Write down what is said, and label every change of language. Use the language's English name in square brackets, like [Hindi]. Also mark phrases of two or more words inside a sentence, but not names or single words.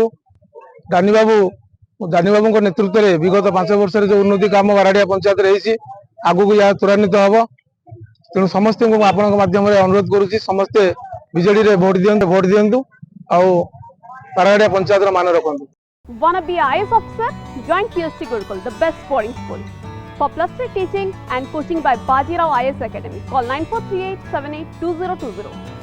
[Odia] ଦାନି ବାବୁଙ୍କ ନେତୃତ୍ୱରେ ବିଗତ 5 ବର୍ଷରେ ଯୋଉ ଉନ୍ନତି କାମ ବାରାଡ଼ିଆ ପଞ୍ଚାୟତରେ ହେଇଛି, ଆଗକୁ ଏହା ତ୍ୱରାନ୍ୱିତ ହେବ। ତେଣୁ ସମସ୍ତଙ୍କୁ ମୁଁ ଆପଣଙ୍କ ମାଧ୍ୟମରେ ଅନୁରୋଧ କରୁଛି, ସମସ୍ତେ ବିଜେଡିରେ ଭୋଟ ଦିଅନ୍ତୁ ଆଉ ବାରାଡ଼ିଆ ପଞ୍ଚାୟତର ମାନ ରଖନ୍ତୁ। [English] Wanna be IAS officer? Join PSC Gurukul, the best boarding school. For plus 3 teaching and coaching by Bajirao IAS Academy, call 9438782020.